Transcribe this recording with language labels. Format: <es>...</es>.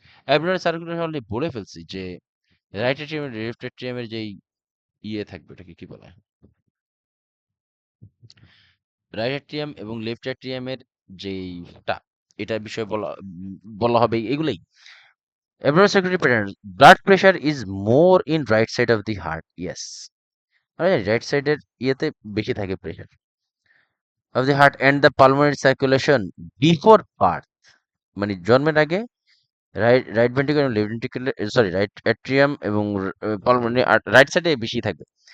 <bn>Abnormal circulation already বলে ফেলছি যে রাইট এট্রিয়াম লেফট এট্রিয়ামের যেই থাকবে ওটাকে কি বলা হয়, রাইট অ্যাট্রিয়াম এবং লেফট অ্যাট্রিয়ামের যেইটা এটার বিষয়ে বলা হবে এগুলোই।</bn> <en>Abnormal circulatory pattern. Blood pressure is more in right side of the heart. Yes.</en> <bn>Right সাইডের ইয়েতে বেশি থাকে</bn> <en>pressure of the heart and the pulmonary circulation before birth,</en> <bn>মানে জন্মের আগে রাইট রাইট ভেন্ট্রিকল এবং left ventricle, sorry right atrium এবং pulmonary right সাইডে বেশি থাকবে।</bn>